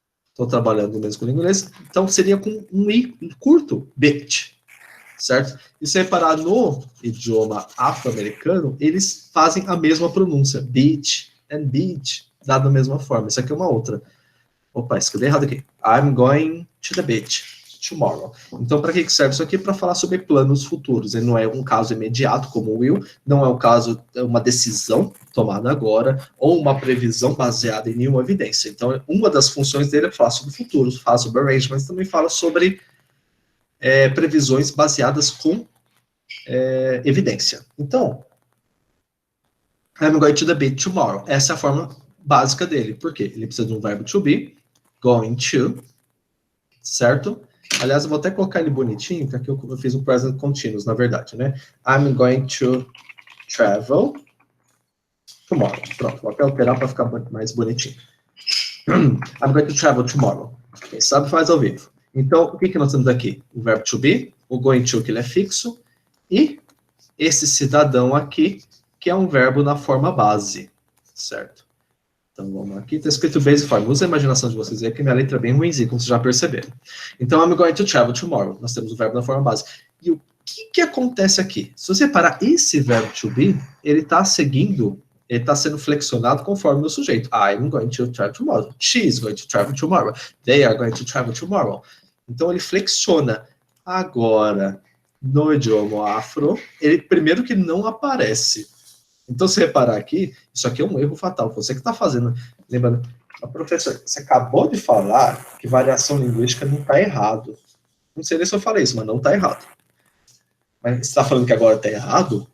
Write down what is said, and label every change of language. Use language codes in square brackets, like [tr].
[pt] Estou trabalhando mesmo com inglês, então seria com um i curto, beat, certo? E se reparar no idioma afro-americano, eles fazem a mesma pronúncia, [en] beat and beach, [pt] dado da mesma forma. Isso aqui é uma outra. Opa, escrevi errado aqui. [en] I'm going to the beach tomorrow. [pt] Então, para que serve isso aqui? Para falar sobre planos futuros. Ele não é um caso imediato, como o will, não é um caso, é uma decisão tomada agora, ou uma previsão baseada em nenhuma evidência. Então, uma das funções dele é falar sobre o futuro, fala sobre arrangements, também fala sobre previsões baseadas com evidência. [en] Então, I'm going to the beach tomorrow. [pt] Essa é a forma básica dele. Por quê? Ele precisa de um verbo to be, going to, certo? Aliás, eu vou até colocar ele bonitinho, porque aqui eu fiz um present continuous, na verdade, né? [en] I'm going to travel tomorrow. [pt] Pronto, vou até alterar para ficar mais bonitinho. [en] I'm going to travel tomorrow. [pt] Quem sabe faz ao vivo. Então, o que nós temos aqui? O verbo to be, o going to, que ele é fixo, e esse cidadão aqui, que é um verbo na forma base, certo? Então, vamos aqui, está escrito base form. Usa a imaginação de vocês aí, que minha letra é bem ruimzinha, como vocês já perceberam. [en] Então, I'm going to travel tomorrow. [pt] Nós temos o verbo na forma base. E o que acontece aqui? Se você reparar, esse verbo to be, ele está seguindo, ele está sendo flexionado conforme o sujeito. [en] I'm going to travel tomorrow. She is going to travel tomorrow. They are going to travel tomorrow. [pt] Então, ele flexiona. Agora, no idioma afro, ele primeiro que não aparece. Então, se reparar aqui, isso aqui é um erro fatal. Você que está fazendo. Lembrando, professor, você acabou de falar que variação linguística não está errado. Não sei se eu falei isso, mas não está errado. Mas você está falando que agora está errado?